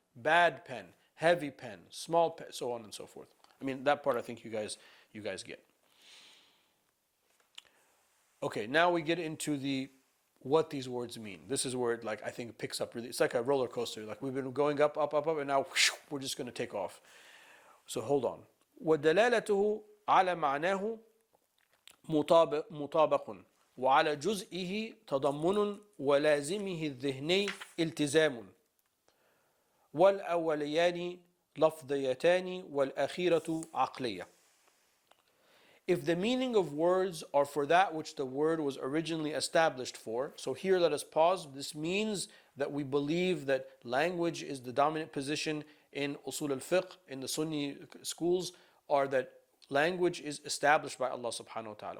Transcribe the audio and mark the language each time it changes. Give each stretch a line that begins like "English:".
English: bad pen, heavy pen, small pen, so on and so forth. I mean, that part I think you guys get. Okay, now we get into the what these words mean. This is where it, like, I think it picks up really. It's like a roller coaster. Like we've been going up, up, up, up, and now whoosh, we're just going to take off. So hold on.
Arabic: ودلالته على معناه مطابق وعلى جزئه تضمن ولازمه الذهني التزام والأوليان لفظيتان والأخيرة عقلية.
English: If the meaning of words are for that which the word was originally established for, so here let us pause. This means that we believe that language is the dominant position in Usul al Fiqh, in the Sunni schools, or that language is established by Allah subhanahu wa ta'ala.